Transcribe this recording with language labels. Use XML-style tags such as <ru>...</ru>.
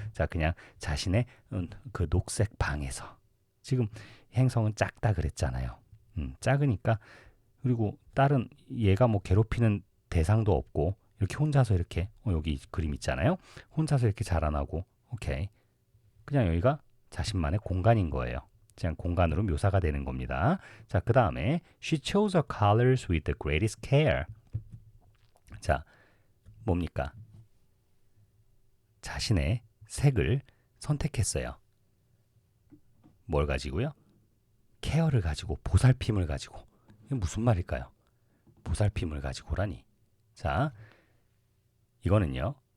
<ko>자, 그냥 자신의 그 녹색 방에서 지금 행성은 작다 그랬잖아요. 작으니까 그리고 다른 얘가 뭐 괴롭히는 대상도 없고 이렇게 혼자서 이렇게 여기 그림 있잖아요. 혼자서 이렇게 자라나고 오케이. 그냥 여기가 자신만의 공간인 거예요. 그냥 공간으로 묘사가 되는 겁니다. 자, 그 다음에</ko> <en>She chose her colors with the greatest care.</en> <ko>자, 뭡니까? 자신의 색을 선택했어요. 뭘 가지고요? 케어를 가지고, 보살핌을 가지고. 이게 무슨 말일까요? 보살핌을 가지고라니. 자, 이거는요.</ko>